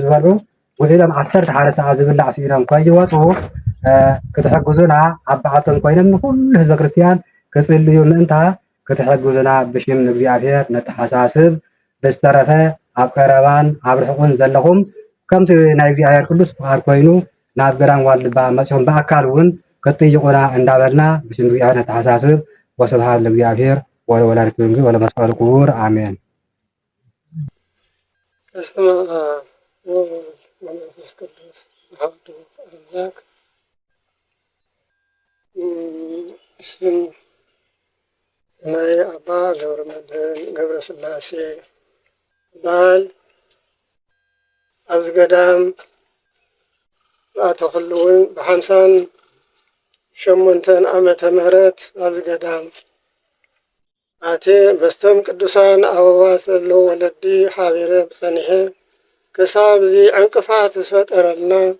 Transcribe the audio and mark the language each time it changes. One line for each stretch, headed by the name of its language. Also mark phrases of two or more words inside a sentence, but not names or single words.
Tigrinya: ዝበልዑ ውዒሎም 11 ሰዓት ዝብላዕ ስኢኖም ከይወፁ ክትሕግዙና ኣብ በዓቶም ኮይኖም ንኩሉ ህዝበ ክርስቲያን ክጽልዩ ምእንታ ክትሕግዙና ብሽም እግዚአብሔር ነተሓሳስብ። ብዝተረፈ ኣብ ቀረባን ኣብ ርሑቕን ዘለኹም ከምቲ ናይ እግዚአብሔር ቅዱስ ፍቃድ ኮይኑ ናብ ገዳም ዋልድባ መፅኦም በኣካል እውን ክትጥይቁና እንዳበልና ብሽም እግዚአብሔር ነተሓሳስብ።
Geez: ወስብሐት ለእግዚአብሔር ወለወላዲቱ ድንግል ወለመስቀሉ ክቡር አሜን። በስመ አብ ወወልድ ወመንፈስ ቅዱስ አሐዱ አምላክ። ስም
Tigrinya: ናይ አባ ገብረመድህን ገብረስላሴ በዓል ኣብዚ ገዳም ኣተኽሉ እውን ብ58 ዓመተ ምህረት ኣብዚ ገዳም ኣቴ በስቶም ቅዱሳን ኣበባ ዘለዎ ወለዲ ሓቢረ ብፀኒሐ ክሳብ እዚ ዕንቅፋት ዝፈጠረልና